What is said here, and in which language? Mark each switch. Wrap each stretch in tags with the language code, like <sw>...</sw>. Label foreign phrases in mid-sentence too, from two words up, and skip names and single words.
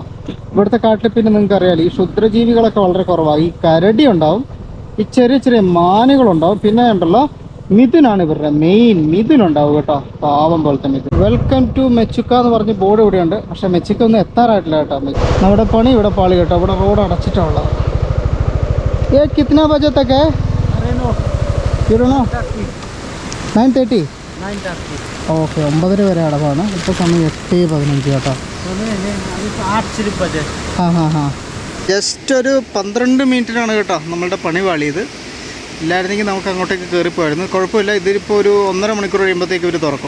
<ml>ഇവിടുത്തെ കാട്ടിൽ പിന്നെ നിങ്ങൾക്ക് അറിയാലോ ഈ ക്ഷുദ്രജീവികളൊക്കെ വളരെ കുറവാണ്. ഈ കരടി ഉണ്ടാവും, ഈ ചെറിയ മാനുകളുണ്ടാവും, പിന്നെ ഉണ്ടല്ലോ മിഥുനാണ് ഇവരുടെ മെയിൻ. മിഥുനുണ്ടാവും കേട്ടോ, പാവം പോലത്തെ മിഥുൻ.</ml> <en>welcome to</en> <ml>മെച്ചുക്ക എന്ന് പറഞ്ഞ് ബോർഡ് ഇവിടെയുണ്ട്. പക്ഷെ മെച്ചുക്ക ഒന്നും എത്താറായിട്ടില്ല കേട്ടോ. നമ്മുടെ പണി ഇവിടെ പാളി കേട്ടോ. ഇവിടെ റോഡ് അടച്ചിട്ടുള്ളത്.</ml> <hi>ये कितना बजे तक है? 9:30.</hi> <ml>ഓക്കെ, 9:30 വരെ അടവാണ്. ഇപ്പോൾ സമയം 8:15 കേട്ടോ. ജസ്റ്റ് ഒരു 12 മിനിറ്റിനാണ് കേട്ടോ നമ്മളുടെ പണി പാളിയത്. ഇല്ലായിരുന്നെങ്കിൽ നമുക്ക് അങ്ങോട്ടേക്ക് കയറിപ്പോയിരുന്നു. കുഴപ്പമില്ല, ഇതിപ്പോൾ ഒരു 1.5 മണിക്കൂർ കഴിയുമ്പോഴത്തേക്ക് ഇവർ തുറക്കും.</ml>